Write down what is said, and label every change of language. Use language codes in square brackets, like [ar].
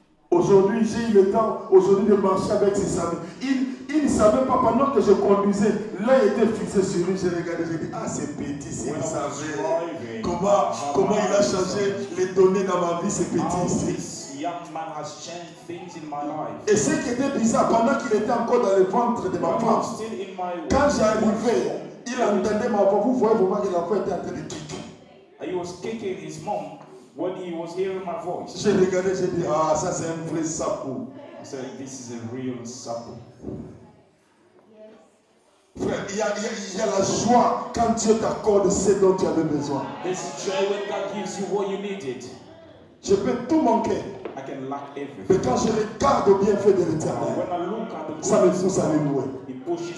[fr] Aujourd'hui, j'ai eu le temps de marcher avec ses amis. Il ne savait pas pendant que je conduisais. L'œil était fixé sur lui. J'ai regardé, j'ai dit, ah c'est petit, s'il savait comment il a changé les données dans ma vie, c'est petit. [en] Young man has changed things in my life. [fr] Et ce qui était bizarre, pendant qu'il était encore dans le ventre de ma femme, quand j'arrivais, il entendait ma voix. Vous voyez vraiment que l'enfant était en train de kicker. [en] He was kicking his mom when he was hearing my voice. [fr] J'ai regardé, j'ai dit, ah ça c'est un vrai sapou. [en] I said, this is a real sapou. [fr] Frère, il y a la joie quand Dieu t'accorde ce dont tu avais besoin. [en] This joy when God gives you what you needed. [fr] Je peux tout manquer. [en] I can lack everything. [fr] Mais quand je regarde au bienfait de l'Éternel, ça me pousse à le louer.